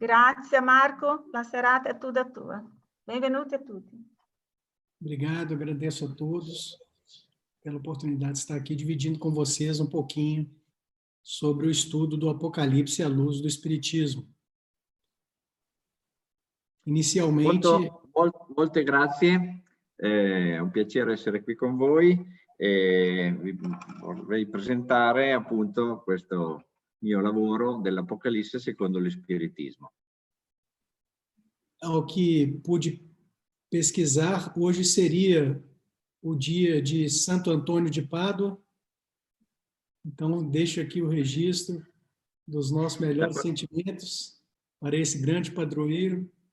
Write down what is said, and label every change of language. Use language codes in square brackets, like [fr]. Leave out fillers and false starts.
[it] Grazie Marco, la serata è tutta tua. Benvenuti a tutti. [pt] Obrigado, agradeço a todos pela oportunidade de estar aqui dividindo com vocês um pouquinho sobre o estudo do Apocalipse à luz do Espiritismo. [it] Inizialmente... Molte grazie, è un piacere essere qui con voi e vi vorrei presentare appunto questo mio lavoro dell'Apocalisse secondo lo Spiritismo. [pt] Ao que pude pesquisar, hoje seria o dia de Santo Antônio de Pádua, então deixo aqui o registro dos nossos melhores sentimentos para esse grande padroeiro.